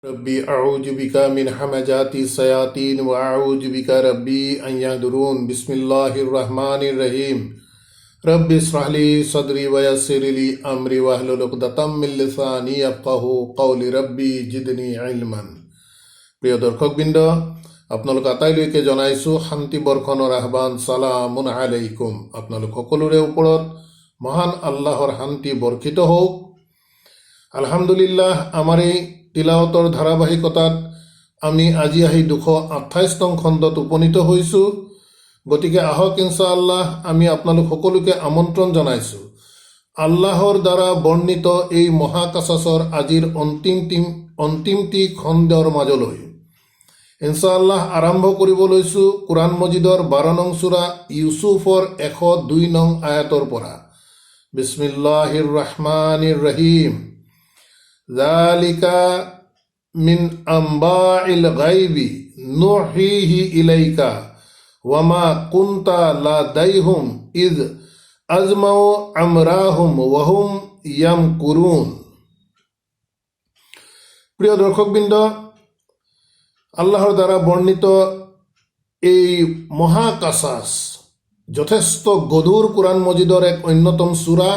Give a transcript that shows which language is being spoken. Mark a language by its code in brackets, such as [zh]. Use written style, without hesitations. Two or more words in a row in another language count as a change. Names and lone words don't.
[ar] رب أعوذ بك من همزات الشياطين وأعوذ بك رب أن يحضرون بسم الله الرحمن الرحيم رب اشرح لي صدري ويسر لي أمري واحلل عقدة من لساني يفقهوا قولي رب زدني علما. [as] প্ৰিয় দৰ্শকবৃন্দ, আপোনালোক আটাইলৈকে জনাইছোঁ শান্তি বৰ্ষণৰ আহ্বান। [ar] سلامٌ عليكم. [as] আপোনালোক সকলোৰে ওপৰত মহান আল্লাহৰ শান্তি বৰ্ষিত হওক। আলহামদুলিল্লাহ, আমাৰ এই তিলাৱতৰ ধাৰাবাহিকতাত আমি আজি আহি 228 নং খণ্ডত উপনীত হৈছোঁ। গতিকে আহক ইনশাআল্লাহ আমি আপোনালোক সকলোকে আমন্ত্ৰণ জনাইছোঁ আল্লাহৰ দ্বাৰা বৰ্ণিত এই মহাকাছাছৰ আজিৰ অন্তিমটি খণ্ডৰ মাজলৈ। ইনশাআল্লাহ আৰম্ভ কৰিব লৈছোঁ কুৰাণ মজিদৰ 12 নং সূৰা ইউছুফৰ 102 নং আয়াতৰ পৰা। [ar] بسم الله الرحمن الرحيم. ذلك من أنباء الغيب نوحيه إليك وما كنت لديهم إذ أجمعوا أمرهم وهم يمكرون. [as] প্রিয় দৰ্শকবৃন্দ, আল্লাহৰ দ্বাৰা বৰ্ণিত এই মহাকাছাছ যথেষ্ট গধুৰ কুৰাণ মজিদৰ এক অন্যতম সূৰা।